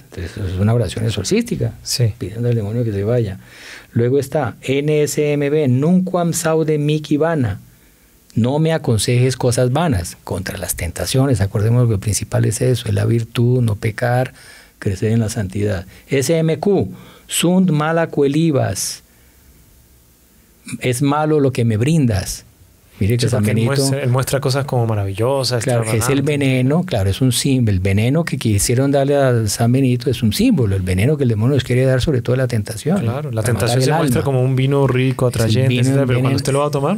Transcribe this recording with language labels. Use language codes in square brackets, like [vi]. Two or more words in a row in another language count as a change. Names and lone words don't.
[es] Entonces, es una oración exorcística, sí, pidiendo al demonio que se vaya. Luego está [la] NSMB, Nunquam saude mihi vana. [es] No me aconsejes cosas vanas contra las tentaciones. Acordemos que lo principal es eso, es la virtud, no pecar, crecer en la santidad. [la] SMQ, sunt mala cuelibas. [es] Es malo lo que me brindas. Mire que San Benito, él muestra cosas como maravillosas. Claro, es el veneno, claro, es un símbolo. El veneno que quisieron darle a San Benito es un símbolo. El veneno que el demonio nos quiere dar, sobre todo la tentación. Claro, la tentación se muestra como un vino rico, atrayente, pero cuando usted lo va a tomar.